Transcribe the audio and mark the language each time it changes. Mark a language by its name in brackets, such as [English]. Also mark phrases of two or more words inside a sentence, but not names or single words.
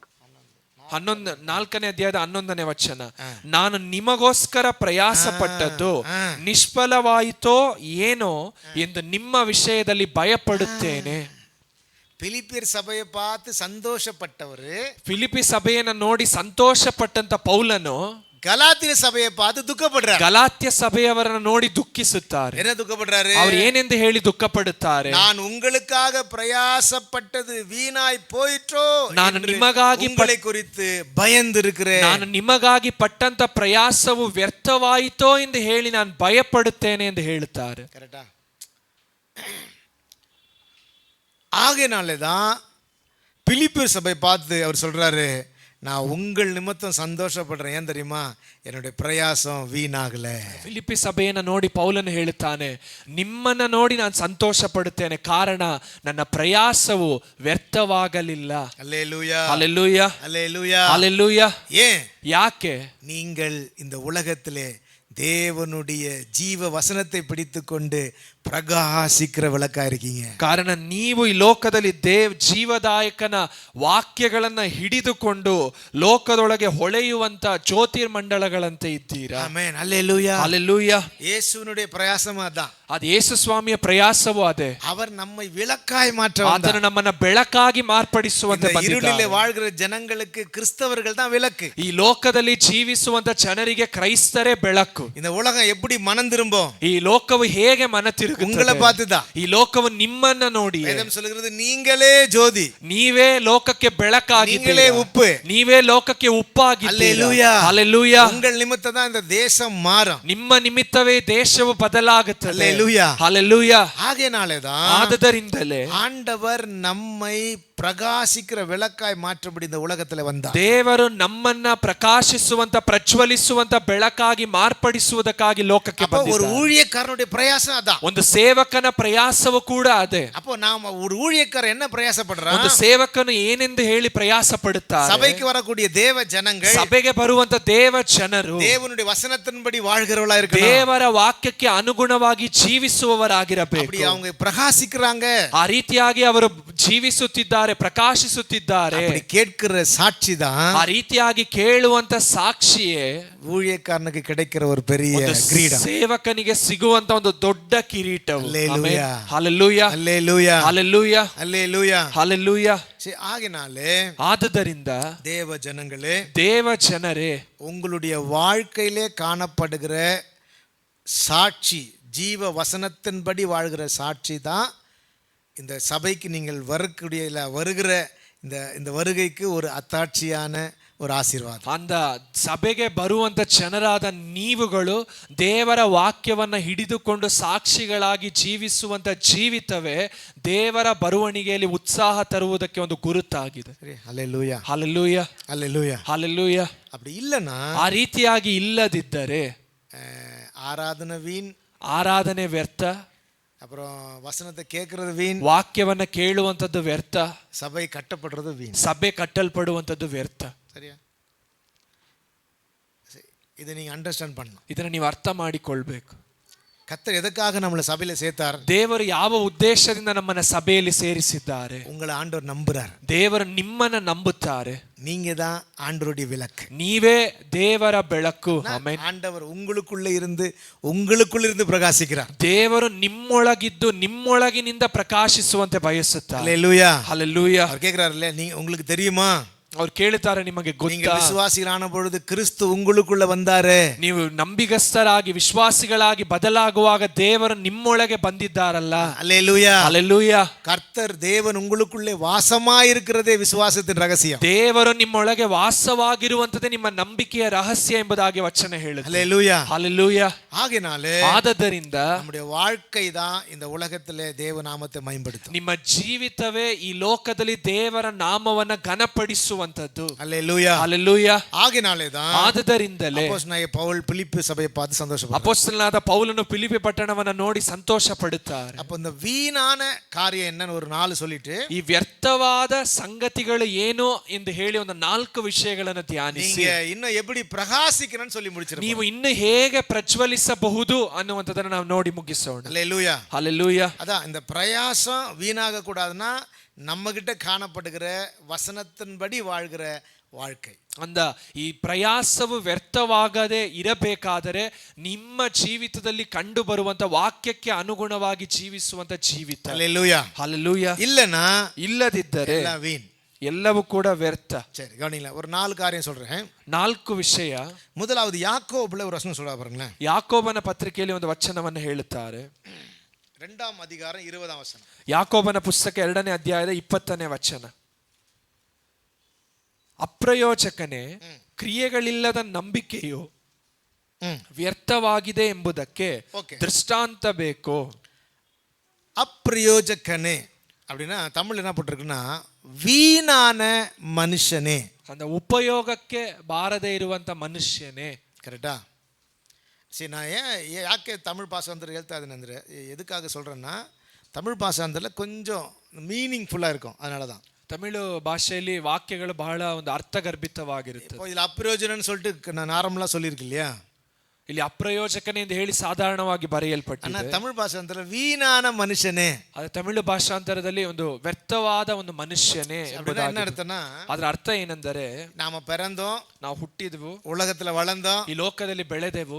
[Kannada] 4ನೇ ಅಧ್ಯಾಯದ 11ನೇ ವಚನ, ನಾನು ನಿಮಗೋಸ್ಕರ ಪ್ರಯಾಸ ಪಟ್ಟದ್ದು ನಿಷ್ಫಲವಾಯಿತೋ ಏನೋ ಎಂದು ನಿಮ್ಮ ವಿಷಯದಲ್ಲಿ ಭಯಪಡುತ್ತೇನೆ. [Tamil] பிலிப்பியர் சபையை பார்த்து ಸಂತೋಷಪಟ್ಟವರು, [Kannada] ಫಿಲಿಪಿ ಸಭೆಯನ್ನು ನೋಡಿ ಸಂತೋಷ ಪಟ್ಟಂತ ಪೌಲನು [Tamil] கலாத்திய சபையை பார்த்து துக்கப்படுறாரு. [Kannada] ಗಲಾತ್ಯ ಸಭೆಯವರನ್ನು ನೋಡಿ ದುಃಖಿಸುತ್ತಾರೆ. [Tamil] என்ன துக்கப்படுறாரு? [Kannada] ಅವರು ಏನೆಂದು ಹೇಳಿ ದುಃಖ ಪಡುತ್ತಾರೆ? [Tamil] நான் உங்களுக்காக பிரயாசப்பட்டது வீணாய் போயிற்றோ, [Kannada] ನಾನು ನಿಮಗಾಗಿ [Tamil] உங்களை குறித்து பயந்திருக்கிறேன். [Kannada] ನಾನು ನಿಮಗಾಗಿ ಪಟ್ಟಂತ ಪ್ರಯಾಸವು ವ್ಯರ್ಥವಾಯಿತೋ ಎಂದು ಹೇಳಿ ನಾನು ಭಯಪಡುತ್ತೇನೆ ಎಂದು ಹೇಳುತ್ತಾರೆ. [Tamil] கரெக்டா? ஆகையினாலே தான் பிலிப்பியர் சபை பார்த்து அவர் சொல்றாரு, நான் உங்கள் நிமித்தம் சந்தோஷப்படுறேன். ஏன் தெரியுமா? என்னுடைய பிரயாசம் வீணாகல. [Kannada] ಫಿಲಿಪ್ಪಿ ಸಭೆಯನ್ನು ನೋಡಿ ಪೌಲನು ಹೇಳುತ್ತಾನೆ, ನಿಮ್ಮನ್ನ ನೋಡಿ ನಾನು ಸಂತೋಷ ಪಡುತ್ತೇನೆ, ಕಾರಣ ನನ್ನ ಪ್ರಯಾಸವು ವ್ಯರ್ಥವಾಗಲಿಲ್ಲ. [Tamil] அல்லேலூயா, [Kannada] ಹಲ್ಲೆಲೂಯಾ, [Tamil] அல்லேலூயா, [Kannada] ಹಲ್ಲೆಲೂಯಾ. [Tamil] ஏன்? [Kannada] ಯಾಕೆ? [Tamil] நீங்கள் இந்த உலகத்திலே தேவனுடைய ஜீவ வசனத்தை பிடித்துக்கொண்டு பிரகாசிக்கிற விளக்கா இருக்கீங்க. [Kannada] ಕಾರಣ ನೀವು ಈ ಲೋಕದಲ್ಲಿ ಜೀವದಾಯಕನ ವಾಕ್ಯಗಳನ್ನ ಹಿಡಿದುಕೊಂಡು ಲೋಕದೊಳಗೆ ಹೊಳೆಯುವಂತ ಜ್ಯೋತಿರ್ಮಂಡಲಗಳಂತೆ ಇದ್ದೀರಾ. ಆಮೆನ್, ಹಲ್ಲೆಲೂಯಾ, ಹಲ್ಲೆಲೂಯಾ. [Tamil] ಯೇಸುವಿனுடைய பிரயாசம் அதான். [Kannada] ಅದು ಯೇಸು ಸ್ವಾಮಿಯ ಪ್ರಯಾಸವೂ ಅದೇ. [Tamil] அவர் நம்மை விளக்காய் மாற்ற [Kannada] ಆತನು ನಮ್ಮನ್ನ ಬೆಳಕಾಗಿ ಮಾರ್ಪಡಿಸುವಂತೆ [Tamil] இருளிலே வாழ்கிற ಜನங்களுக்கு கிறிஸ்தவர்கள் தான் விளக்கு. [Kannada] ಈ ಲೋಕದಲ್ಲಿ ಜೀವಿಸುವಂತ ಜನರಿಗೆ ಕ್ರೈಸ್ತರೇ ಬೆಳಕು. [Tamil] இந்த உலகம் எப்படி மனம் திரும்பும்? [Kannada] ಈ ಲೋಕವು ಹೇಗೆ ಮನ ತಿರುಗುತ್ತದೆ? [Tamil] உங்களை பார்த்துதான். [Kannada] ಈ ಲೋಕವು ನಿಮ್ಮನ್ನ ನೋಡಿ. [Tamil] வேதம் சொல்கிறது, நீங்களே ஜோதி, [Kannada] ನೀವೇ ಲೋಕಕ್ಕೆ ಬೆಳಕಾಗಿದ್ದೀರಾ, [Tamil] நீங்களே ಉಪ್ಪು, [Kannada] ನೀವೇ ಲೋಕಕ್ಕೆ ಉಪ್ಪಾಗಿದ್ದೀರಾ. ಹಲ್ಲೆಲೂಯಾ, ಹಲ್ಲೆಲೂಯಾ. [Tamil] உங்கள் நிமித்தம் தான் இந்த தேசம் மாறும். [Kannada] ನಿಮ್ಮ ನಿಮಿತ್ತವೇ ದೇಶವು ಬದಲಾಗುತ್ತದೆ. ಹಲ್ಲೆಲೂಯಾ, ಹಲ್ಲೆಲೂಯಾ. [Tamil] ಹಾಗೇನಾலே தான் [Kannada] ಆದದರಿಂದಲೇ [Tamil] ஆண்டவர் நம்மை பிரகாசிக்கிற விளக்காய் மாற்றபடி இந்த உலகத்துல வந்தார். [Kannada] ದೇವರು ನಮ್ಮನ್ನ ಪ್ರಕಾಶಿಸುವಂತ ಪ್ರಜ್ವಲಿಸುವಂತ ಬೆಳಕಾಗಿ ಮಾರ್ಪಡಿಸುವುದಕ್ಕಾಗಿ ಲೋಕಕ್ಕೆ ಬಂದಿದ್ದಾರೆ. [Tamil] ஒரு ஊழியக்காரனுடைய பிரயாசம் அதான். [Kannada] ಒಂದು ಸೇವಕನ ಪ್ರಯಾಸವೂ ಕೂಡ ಅದೇ. [Tamil] அப்போ நாம ஒரு ஊழியக்காரர் என்ன பிரயாசப்படுறான்? [Kannada] ಒಂದು ಸೇವಕನು ಏನೆಂದು ಹೇಳಿ ಪ್ರಯಾಸ ಪಡುತ್ತಾರೆ? [Tamil] சபைக்கு வரக்கூடிய தேவ ஜனங்கள், [Kannada] ಸಭೆಗೆ ಬರುವಂತ ದೇವ ಜನರು [Tamil] தேவனுடைய வசனத்தின்படி வாழ்கிறவளா இருக்கணும். [Kannada] ದೇವರ ವಾಕ್ಯಕ್ಕೆ ಅನುಗುಣವಾಗಿ ಜೀವಿಸುವವರಾಗಿರಬೇಕು. [Tamil] அப்படி அவங்க பிரகாசிக்கிறாங்க, [Kannada] ಆ ರೀತಿಯಾಗಿ ಅವರು ಜೀವಿಸುತ್ತಿದ್ದಾರೆ, ಪ್ರಕಾಶಿಸುತ್ತಿದ್ದಾರೆ. [Tamil] அப்படி கேட்கிற சாட்சி தான் [Kannada] ಆ ರೀತಿಯಾಗಿ ಕೇಳುವಂತ ಸಾಕ್ಷಿಯೇ [Tamil] ஊழியக்காரனுக்கு கிடைக்கிற ஒரு பெரிய கிரீடம், [Kannada] ಸೇವಕನಿಗೆ ಸಿಗುವಂತ ಒಂದು ದೊಡ್ಡ ಕಿರೀಟವು. [Tamil] அல்லேலூயா, [Kannada] ಹಲ್ಲೆಲೂಯಾ, [Tamil] அல்லேலூயா, [Kannada] ಹಲ್ಲೆಲೂಯಾ, [Tamil] அல்லேலூயா, [Kannada] ಹಲ್ಲೆಲೂಯಾ. [Tamil] ஆகினாலே [Kannada] ಆದುದರಿಂದ [Tamil] தேவ ஜனங்களே, [Kannada] ದೇವ ಜನರೇ, [Tamil] உங்களுடைய வாழ்க்கையிலே காணப்படுகிற சாட்சி, ஜீவ வசனத்தின்படி வாழ்கிற சாட்சி தான் இந்த சபைக்கு நீங்கள் வருகிற இந்த வருகைக்கு ஒரு அத்தாட்சியான ஒரு ஆசீர்வாதம். [Kannada] ಅಂದ ಸಭೆಗೆ ಬರುವಂತ ಜನರಾದ ನೀವುಗಳು ದೇವರ ವಾಕ್ಯವನ್ನ ಹಿಡಿದುಕೊಂಡು ಸಾಕ್ಷಿಗಳಾಗಿ ಜೀವಿಸುವಂತ ಜೀವಿತವೇ ದೇವರ ಬರುವಣಿಗೆಯಲ್ಲಿ ಉತ್ಸಾಹ ತರುವುದಕ್ಕೆ ಒಂದು ಗುರುತಾಗಿದೆ. ಹಲ್ಲೆಲೂಯಾ, ಹಲ್ಲೆಲೂಯಾ, ಹಲ್ಲೆಲೂಯಾ, ಹಲ್ಲೆಲೂಯಾ. [Tamil] அப்படி இல்லனா, [Kannada] ಆ ರೀತಿಯಾಗಿ ಇಲ್ಲದಿದ್ದರೆ [Tamil] ஆராதனை வீண், [Kannada] ಆರಾಧನೆ ವ್ಯರ್ಥ, [Tamil] அப்புறம் வசனத்தை கேட்கறது வீண், [Kannada] ವಾಕ್ಯವನ್ನ ಕೇಳುವಂತದ್ದು ವ್ಯರ್ಥ, [Tamil] சபை கட்டப்படுறது வீண், [Kannada] ಸಭೆ ಕಟ್ಟಲ್ಪಡುವಂತದ್ದು ವ್ಯರ್ಥ. [Tamil] சரியா? இதை நீங்க அண்டர்ஸ்டாண்ட் பண்ணணும். [Kannada] ಇದನ್ನ ನೀವು ಅರ್ಥ ಮಾಡಿಕೊಳ್ಬೇಕು. [Tamil] கர்த்தர் எதுக்காக நம்மளை சபையில சேர்த்தார்? [Kannada] ದೇವರು ಯಾವ ಉದ್ದೇಶದಿಂದ ನಮ್ಮನ್ನ ಸಭೆಯಲ್ಲಿ ಸೇರಿಸಿದ್ದಾರೆ? [Tamil] உங்களை ஆண்டவர் நம்புறார். [Kannada] ದೇವರು ನಿಮ್ಮನ್ನ ನಂಬುತ್ತಾರೆ. [Tamil] நீங்க தான் ஆண்டவருடைய விளக்கு, [Kannada] ನೀವೇ ದೇವರ ಬೆಳಕು. ಆಮೆನ್. [Tamil] ஆண்டவர் உங்களுக்குள்ள இருந்து பிரகாசிக்கிறார். [Kannada] ದೇವರು ನಿಮ್ಮೊಳಗಿದ್ದು ನಿಮ್ಮೊಳಗಿನಿಂದ ಪ್ರಕಾಶಿಸುವಂತೆ ಬಯಸುತ್ತಾರೆ. [Tamil] ஹல்லேலூயா, [Kannada] ಹಲ್ಲೆಲೂಯಾ. [Tamil] அவர் கேக்குறாருல்ல, உங்களுக்கு தெரியுமா, [Kannada] ಅವ್ರು ಕೇಳುತ್ತಾರೆ, ನಿಮಗೆ [Tamil] நீங்க [Kannada] ಗೊತ್ತಾ? [Tamil] விசுவாசிகளான பொழுது கிறிஸ்து உங்களுக்குள்ள வந்தாரு. [Kannada] ನೀವು ನಂಬಿಗಸ್ತರಾಗಿ ವಿಶ್ವಾಸಿಗಳಾಗಿ ಬದಲಾಗುವಾಗ ದೇವರು ನಿಮ್ಮೊಳಗೆ ಬಂದಿದ್ದಾರಲ್ಲ. [Tamil] ஹல்லேலூயா, [Kannada] ಹಲ್ಲೆಲೂಯಾ. [Tamil] கர்த்தர் தேவன் உங்களுக்குள்ளே வாசமாயிருக்கிறதே விசுவாசத்தின் ரகசியம். [Kannada] ದೇವರು ನಿಮ್ಮೊಳಗೆ ವಾಸವಾಗಿರುವಂತದೇ ನಿಮ್ಮ ನಂಬಿಕೆಯ ರಹಸ್ಯ ಎಂಬುದಾಗಿ ವಚನ ಹೇಳುತ್ತೆ. [Tamil] ஹல்லேலூயா, [Kannada] ಹಲ್ಲೆಲೂಯಾ. [Tamil] ஆகையினாலே [Kannada] ಆದದರಿಂದ [Tamil] நம்முடைய வாழ்க்கை தான் இந்த உலகத்திலே தேவ நாமத்தை மகிமைப்படுத்தும். [Kannada] ನಿಮ್ಮ ಜೀವಿತವೇ ಈ ಲೋಕದಲ್ಲಿ ದೇವರ ನಾಮವನ್ನ ಘನಪಡಿಸುವಂತದ್ದು. [Tamil] ஹல்லேலூயா, [Kannada] ಹಲ್ಲೆಲೂಯಾ. [Tamil] ஆகையினாலே தான் [Kannada] ಆದದರಿಂದಲೇ [Tamil] அப்போஸ்தலனாகிய பவுல் பிலிப்பி சபையை பார்த்து சந்தோஷப்படுறார். [Kannada] ಅಪೊಸ್ತಲನಾದ ಪೌಲನು ಫಿಲಿಪ್ಪಿ ಪಟ್ಟಣವನ್ನ ನೋಡಿ ಸಂತೋಷ ಪಡುತ್ತಾರೆ. [Tamil] அப்ப இந்த வீணான காரியம் என்னன்னு ஒரு 4 சொல்லிட்டு, [Kannada] ಈ ವ್ಯರ್ಥವಾದ ಸಂಗತಿಗಳು ಏನು ಎಂದು ಹೇಳಿ ಒಂದು 4 ವಿಷಯಗಳನ್ನು ಧ್ಯಾನಿಸಿ [Tamil] நீங்க இன்னும் எப்படி பிரகாசிக்கணும்னு சொல்லி முடிச்சிருக்கீங்க. [Kannada] ನೀವು ಇನ್ನು ಹೇಗೆ ಪ್ರಜ್ವಲಿಸಬಹುದು ಅನ್ನುವಂಥದ್ದನ್ನು ನಾವು ನೋಡಿ ಮುಗಿಸೋಣ. [Tamil] ஹல்லேலூயா, [Kannada] ಹಲ್ಲೆಲೂಯಾ. [Tamil] அதான் இந்த பிரயாசம் வீணாக கூடாதுன்னா நம்ம கிட்ட காணப்படுகிற வசனத்தின்படி வாழ்கிற வாழ்க்கை. [Kannada] ಅಂದ ಈ ಪ್ರಯಾಸವು ವ್ಯರ್ಥವಾಗದೆ ಇರಬೇಕಾದರೆ ನಿಮ್ಮ ಜೀವಿತದಲ್ಲಿ ಕಂಡು ಬರುವಂತ ವಾಕ್ಯಕ್ಕೆ ಅನುಗುಣವಾಗಿ ಜೀವಿಸುವಂತ ಜೀವಿತ. [Tamil] ஹல்லேலூயா, [Kannada] ಹಲ್ಲೆಲೂಯಾ. [Tamil] இல்லனா [Kannada] ಇಲ್ಲದಿದ್ದರೆ [Tamil] எல்லாம் வீண். [Kannada] ಎಲ್ಲವೂ ಕೂಡ ವ್ಯರ್ಥ. [Tamil] சரி கவனிங்களா, ஒரு 4 காரியம் சொல்றேன். [Kannada] 4 ವಿಷಯ. [Tamil] முதலாவது யாக்கோபுல ஒரு வசனம் சொல்ல பாருங்களேன். [Kannada] ಯಾಕೋಬನ ಪತ್ರಿಕೆಯಲ್ಲಿ ಒಂದು ವಚನವನ್ನು ಹೇಳುತ್ತಾರೆ. [Tamil] 2ஆம் அதிகாரம் 20ஆம் வசனம். [Kannada] ಯಾಕೋಬನ ಪುಸ್ತಕ 2ನೇ ಅಧ್ಯಾಯದ 20ನೇ ವಚನ. ಅಪ್ರಯೋಜಕನೇ, ಕ್ರಿಯೆಗಳಿಲ್ಲದ ನಂಬಿಕೆಯು ವ್ಯರ್ಥವಾಗಿದೆ ಎಂಬುದಕ್ಕೆ ದೃಷ್ಟಾಂತ ಬೇಕು. [Tamil] அப்பிரயோஜகனே அப்படின்னா தமிழ் என்ன போட்டிருக்குன்னா வீணான மனுஷனே. [Kannada] அந்த ಉಪಯೋಗಕ್ಕೆ ಬಾರದೇ ಇರುವಂತ ಮನುಷ್ಯನೇ. ಕರೆಕ್ಟಾ? [Tamil] சரி, நான் [Kannada] ಯಾಕೆ ತಮಿಳ್ ಭಾಷಾಂತರ ಹೇಳ್ತಾ ಇದ್ದೀನಿ ಅಂದರೆ, [Tamil] ಎದಕ್ಕಾಗ சொல்கிறேன்னா [Kannada] ತಮಿಳ್ ಭಾಷಾಂತರದಲ್ಲಿ [Tamil] கொஞ்சம் மீனிங்ஃபுல்லாக இருக்கும், அதனால தான். [Kannada] ತಮಿಳು ಭಾಷೆಯಲ್ಲಿ ವಾಕ್ಯಗಳು ಬಹಳ ಒಂದು ಅರ್ಥಗರ್ಭಿತವಾಗಿರುತ್ತೆ. [Tamil] இப்போ இதில் ಅಪ್ರಯೋಜನன்னு சொல்லிட்டு நான் நார்மலாக சொல்லியிருக்கேன் இல்லையா? [Kannada] ಇಲ್ಲಿ ಅಪ್ರಯೋಜಕನೇ ಎಂದು ಹೇಳಿ ಸಾಧಾರಣವಾಗಿ ಬರೆಯಲ್ಪಟ್ಟಿದೆ. ತಮಿಳ್ ಭಾಷಾಂತರ [Tamil] வீணான மனுஷனே. [Kannada] ಅದು ತಮಿಳು ಭಾಷಾಂತರದಲ್ಲಿ ಒಂದು ವ್ಯರ್ಥವಾದ ಒಂದು ಮನುಷ್ಯನೇ [Tamil] என்ன ಅರ್ಥನಾ? [Kannada] ಅದರ ಅರ್ಥ ಏನೆಂದರೆ, [Tamil] நாம பிறந்தோம், [Kannada] ನಾವು ಹುಟ್ಟಿದೆವು, [Tamil] உலகத்துல வளர்ந்தோம், [Kannada] ಈ ಲೋಕದಲ್ಲಿ ಬೆಳೆದೆವು,